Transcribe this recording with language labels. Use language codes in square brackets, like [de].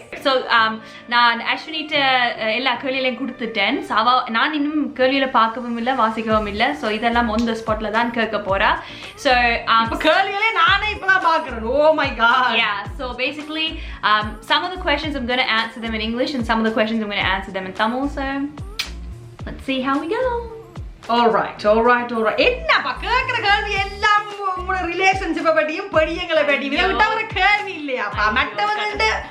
[ta] So நான் அஸ்வினிட்ட எல்லா கேள்விகளையும் கொடுத்துட்டேன். நான் இன்னும் கேள்வியில பார்க்கவும் இல்லை வாசிக்கவும் இல்லை. ஸோ இதெல்லாம் [en] on the spot [ta] ல தான் கேட்க போறா. ஸோ கேள்விகளே நானே இப்பதான் பார்க்கிறேன். [en] Oh my god. Yeah. So basically, some of the questions I'm going to answer them in English, and some of the questions I'm going to answer them in Tamil. So let's see how we go. Alright. [ta] என்னப்பா கேக்குற கேள்வி எல்லாம் உங்களோட ரிலேஷன்ஷிப்பை பத்தியும் படியங்களை பத்தியும் இதை விட்டா ஒரு கேள்வி இல்லையாப்பா மற்றவங்க.